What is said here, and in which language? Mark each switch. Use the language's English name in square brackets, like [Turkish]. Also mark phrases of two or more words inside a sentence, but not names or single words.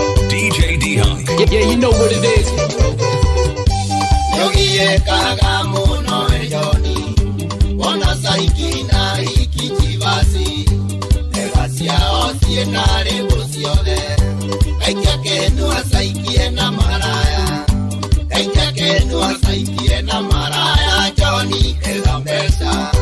[English] D J D-Hunk. Yeah, yeah, you know what it is. [Kikuyu] Yogiekaga mũno we Joni, wona caiki na hiki jibasi, ega ciao ciĩna rĩmbo ciothe. Kaingĩ akenua caiki ena maraya, kaingĩ akenua caiki ena maraya, Joni ena mbeca.